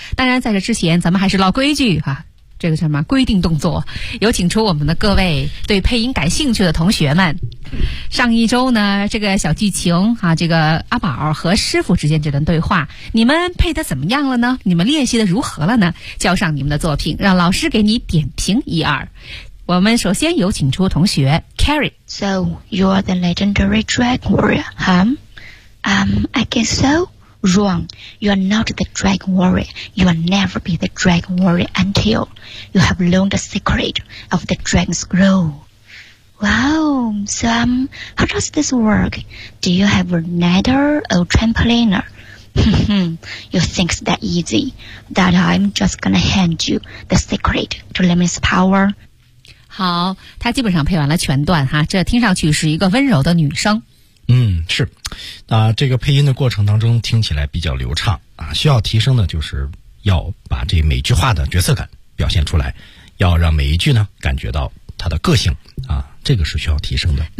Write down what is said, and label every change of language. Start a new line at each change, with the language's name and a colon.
Chinese: 当然在这之前，咱们还是老规矩啊，这个什么规定动作，有请出我们的各位对配音感兴趣的同学们。上一周呢，这个小剧情啊，这个阿宝和师傅之间这段对话，你们配得怎么样了呢？你们练习得如何了呢？交上你们的作品，让老师给你点评一二。我们首先有请出同学 Carrie。
English: So you are the legendary dragon warrior, huh? I guess soWrong. You are not the dragon warrior. You will never be the dragon warrior until you have learned the secret of the dragon's glow. Wow. So, how does this work? Do you have a nether or trampoline? You think it's that easy that I'm just gonna hand you the secret to limitless power?
Chinese: 好，他基本上配完了全段哈，这听上去是一个温柔的女生。是，那这个配音的过程当中听起来比较流畅啊，需要提升的就是要把这每句话的角色感表现出来，要让每一句呢感觉到它的个性啊，这个是需要提升的。